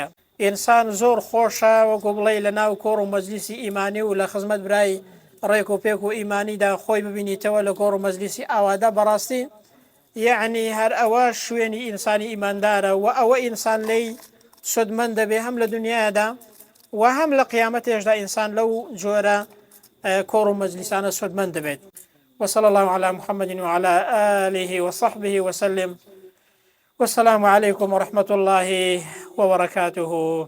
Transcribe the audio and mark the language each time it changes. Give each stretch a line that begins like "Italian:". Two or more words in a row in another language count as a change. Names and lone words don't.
Central Kurdish: ئینسان زۆر خۆشە وەکو بڵێ لە ناو کۆڕ و مەجلیسی ئیمانی و لە خزمەت برای ڕێک و پێک و ئیمانیدا خۆی ببینیتەوە لە کۆڕ و مەجلیسی ئاوادا، بەڕاستی یعنی هەر ئەوە شوێنی ئینسانی ئیماندارە و ئەوە ئینسان لی سودمەند دەبێ هەم لە دنیادا و هەم لە قیامەتێشدا ئینسان لەو جۆرە كور مجلسان سودمند بيت.
Arabic: وصلى الله على محمد وعلى آله وصحبه وسلم، والسلام عليكم ورحمة الله وبركاته.